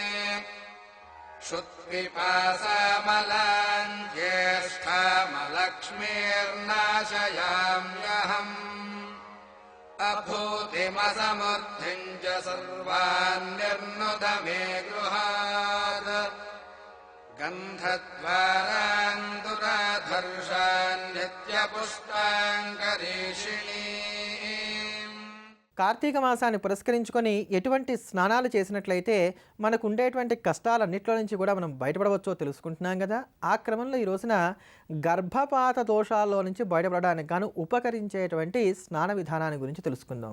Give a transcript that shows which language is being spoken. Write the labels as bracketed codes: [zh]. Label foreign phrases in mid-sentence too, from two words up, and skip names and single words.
[sa] क्षुत्पिपासामलाम् ज्येष्ठामलक्ष्मीर्नाशयाम्यहम् अभूतिमसमुद्धिम् च सर्वान् निर्नुद मे गृहात् गन्धद्वारान् दुराधर्षान् नित्यपुष्टान् करीषिणीम्. [te] కార్తీక మాసాన్ని పురస్కరించుకొని ఎటువంటి స్నానాలు చేసినట్లయితే మనకు ఉండేటువంటి కష్టాలన్నింటిలో నుంచి కూడా మనం బయటపడవచ్చో తెలుసుకుంటున్నాం కదా. ఆ క్రమంలో ఈ రోజున గర్భపాత దోషాల్లో నుంచి బయటపడడానికి గాను ఉపకరించేటువంటి స్నాన విధానాన్ని గురించి తెలుసుకుందాం.